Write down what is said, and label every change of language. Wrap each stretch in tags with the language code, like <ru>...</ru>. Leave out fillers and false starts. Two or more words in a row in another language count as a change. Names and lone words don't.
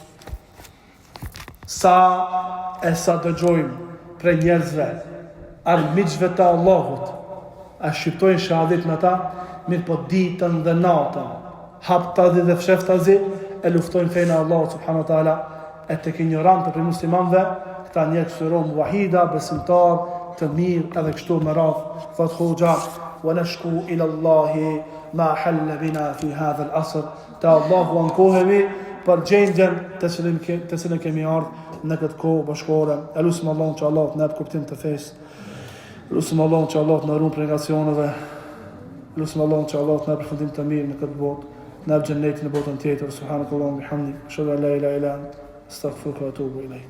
<sq>Sa dëgjojmë prej njerëzve, armiqve të Allahut, a shqiptojnë shahadet me ta, mirë po ditën dhe natën, haptazi dhe fsheftazi, e luftojnë fejnë Allahut</sq> <ar>سبحانه وتعالى.</ar> <sq>E tek ignorantë për muslimanëve, këta njerëz considerohen wahida, besimtar, të mirë edhe kështu me radhë. Thot hoxha:</sq> <ar>"ونشكو إلى الله ما حل بنا في هذا العصر."</ar> <sq>Ta Allahu ankohemi për gjendjen të cilën kemi ardhur në këtë kohë bashkëkohore. Elusim Allahun që Allah të na jap kuptim të fesë. Elusim Allahun që Allah të na ruaj prej negacioneve. Elusim Allahun që Allah të na jap përfundim të mirë në këtë botë. Na jap xhennetin në botën tjetër.</sq> <ar>سبحانك اللهم وبحمدك أشهد أن لا إله إلا أنت أستغفرك وأتوب إليك.</ar>